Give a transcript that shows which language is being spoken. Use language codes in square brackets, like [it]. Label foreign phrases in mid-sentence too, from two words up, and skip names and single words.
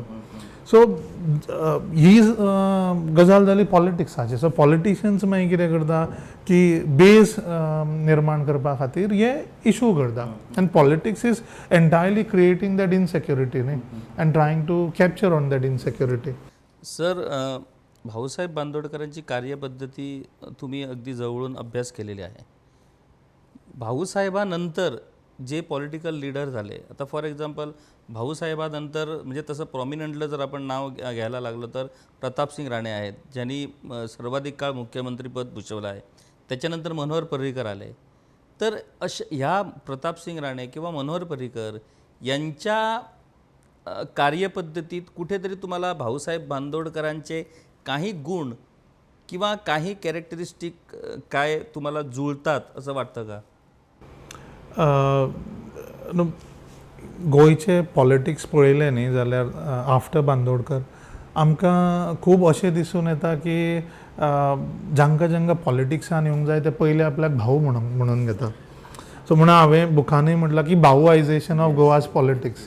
[kok] सो ही गजाल जाली पॉलिटिक्साची. [en] so politicians [kok] मागीर कितें करता की बेस निर्माण करपा खातीर हे इशू करता. [en] आनी politics is entirely creating that insecurity न्ही, and trying to capture on that insecurity. [mr] सर, भाऊसाहेब बांदोडकरांची कार्यपद्धती तुम्ही अगदी जवळून अभ्यास केलेली आहे. भाऊसाहेबानंतर जे पॉलिटिकल लीडर झाले, आता [en] for example [mr] भाऊसाहेबानंतर म्हणजे तसं प्रॉमिनंटलं जर आपण नाव घ्यायला लागलो तर प्रतापसिंग राणे आहेत, ज्यांनी सर्वाधिक काळ मुख्यमंत्रीपद भूषवलं आहे. त्याच्यानंतर मनोहर पर्रीकर आले. तर ह्या प्रतापसिंग राणे किंवा मनोहर पर्रीकर यांच्या कार्यपद्धतीत कुठेतरी तुम्हाला भाऊसाहेब बांदोडकरांचे काही गुण किंवा काही कॅरेक्टरिस्टिक काय तुम्हाला जुळतात असं वाटतं का? [kok] गोंयचे पॉलिटिक्स पळयलें न्ही जाल्यार आफ्टर बांदोडकर आमकां खूब अशें दिसून येता की जांकां पॉलिटिक्सान येवंक जाय ते पयले आपल्याक भाऊ म्हणून घेता. सो म्हणून हांवें बुकांनी म्हटलां की [en] Bhauization of Goa's politics.